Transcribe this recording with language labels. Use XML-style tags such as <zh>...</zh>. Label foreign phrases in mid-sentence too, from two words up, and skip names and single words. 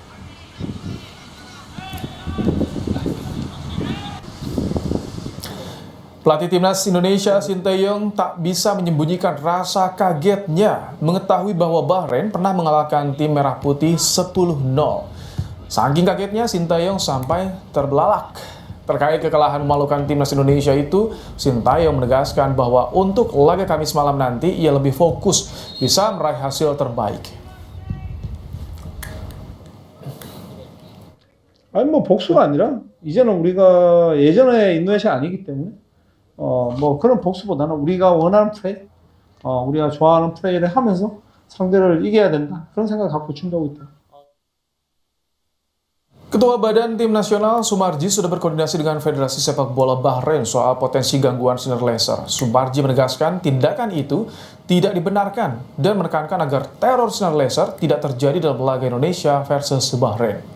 <id>Pelatih timnas Indonesia Sinteyong tak bisa menyembunyikan rasa kagetnya mengetahui bahwa Bahrain pernah mengalahkan tim Merah Putih 10-0. Saking kagetnya Sinteyong sampai terbelalak. Terkait kekalahan memalukan timnas Indonesia itu, Sinteyong menegaskan bahwa untuk laga Kamis malam nanti ia lebih fokus bisa meraih hasil terbaik.</id> <ko>아니 뭐 복수가 아니라 이제는 우리가 예전에 인도네시아 아니기 때문에 뭐 그런 복수보다는 우리가 원하는 플레이, 우리가 좋아하는 플레이를 하면서 상대를 이겨야 된다. 그런 생각을 갖고 준비하고 있다.</ko> <id>Ketua Badan Tim Nasional Sumarji sudah berkoordinasi dengan Federasi Sepak Bola Bahrain soal potensi gangguan sinar laser. Sumarji menegaskan tindakan itu tidak dibenarkan dan menekankan agar teror sinar laser tidak terjadi dalam laga Indonesia versus Bahrain.</id>